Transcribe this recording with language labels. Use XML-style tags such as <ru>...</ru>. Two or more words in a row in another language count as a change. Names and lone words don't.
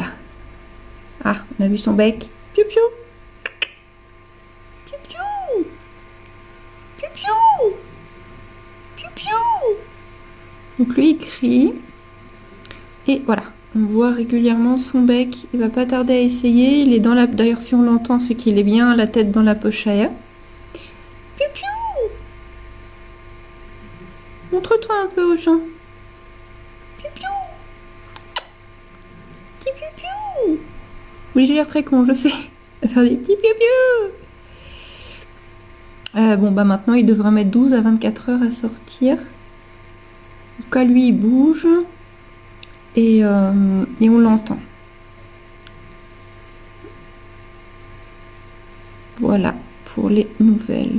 <fr>Ah, on a vu son bec. Piou piou. Piou piou. Piou piou. Piou piou. Donc lui il crie. Et voilà, on voit régulièrement son bec. Il va pas tarder à essayer. Il est dans la... D'ailleurs, si on l'entend, c'est qu'il est bien la tête dans la pochère. Piou piou. Montre-toi un peu aux gens. Piou piou. Petit piou piou. Oui, j'ai l'air très con, je sais. À faire des petits piou piou. Bon, bah maintenant, il devrait mettre 12 à 24 heures à sortir. En tout cas, lui, il bouge. Et on l'entend. Voilà pour les nouvelles.</fr>